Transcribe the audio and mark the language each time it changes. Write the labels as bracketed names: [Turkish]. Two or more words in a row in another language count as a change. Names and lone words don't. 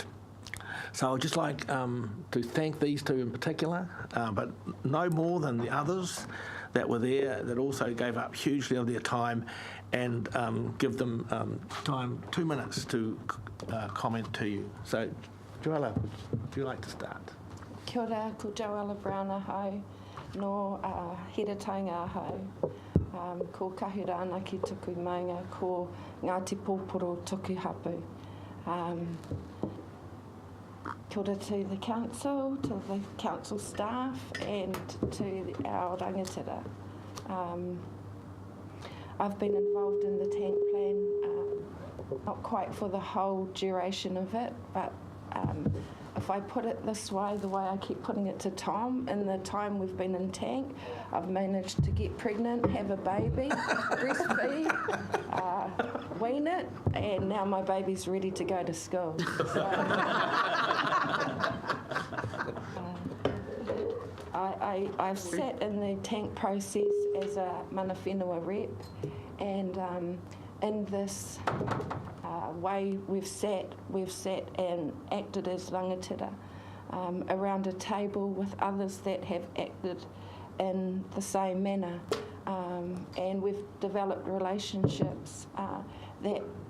[English] So I'd just like to thank these two in particular, but no more than the others that were there that also gave up hugely of their time, and give them time, 2 minutes to comment to you. So, Joella, would you like to start? [Māori] Kia ora, ko Joella Brown ahau, no Hiratanga ahau, ko Kahurana ki tuku maunga, ko Ngāti Pōporo tuku hapu. Kia ora [English] to the council staff, and to our rangatira. I've been involved in the tank plan, not quite for the whole duration of it, but if I put it this way, the way I keep putting it to Tom, in the time we've been in tank, I've managed to get pregnant, have a baby, breastfeed, wean it, and now my baby's ready to go to school. So, I've sat in the tank process as a [Māori] mana whenua [English] rep, and in this way we've sat and acted as rangatira around a table with others that have acted in the same manner, and we've developed relationships that